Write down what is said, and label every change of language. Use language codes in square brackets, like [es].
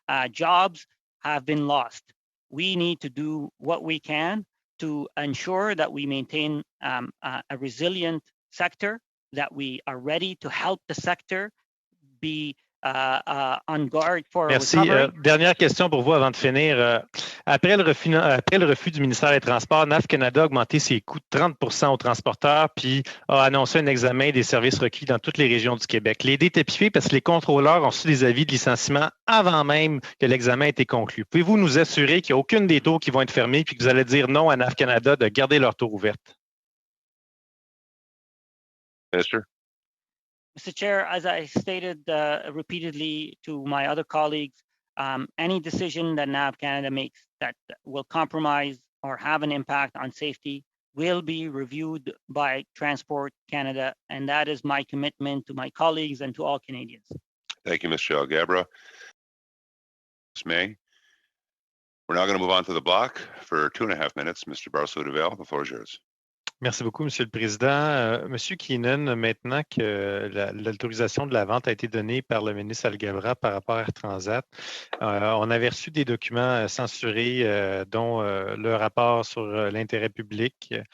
[en] Jobs have been lost. We need to do what we can to ensure that we maintain a resilient sector, that we are ready to help the sector be on guard for [fr] Merci. [en] recovery. [fr] Dernière question pour vous avant de finir. Après le refus du ministère des Transports, NAV Canada a augmenté ses coûts de 30% aux transporteurs puis a annoncé un examen des services requis dans toutes les régions du Québec. Les dés étaient piffés parce que les contrôleurs ont reçu des avis de licenciement avant même que l'examen ait été conclu. Pouvez-vous nous assurer qu'il n'y a aucune des tours qui vont être fermées puis que vous allez dire non à NAV Canada de garder leurs tours ouvertes? [en] Minister. Mr. Chair, as I stated repeatedly to my other colleagues, any decision that NAV Canada makes that will compromise or have an impact on safety will be reviewed by Transport Canada, and that is my commitment to my colleagues and to all Canadians. Thank you, Mr. Alghabra. Ms. May. We're now going to move on to the block for 2.5 minutes. Mr. Barsalou-Duval, the floor is yours. [fr] Merci beaucoup, Monsieur le Président. Monsieur Keenan, maintenant que l'autorisation de la vente a été donnée par le ministre Alghabra par rapport à Transat, on avait reçu des documents censurés, dont le rapport sur l'intérêt public.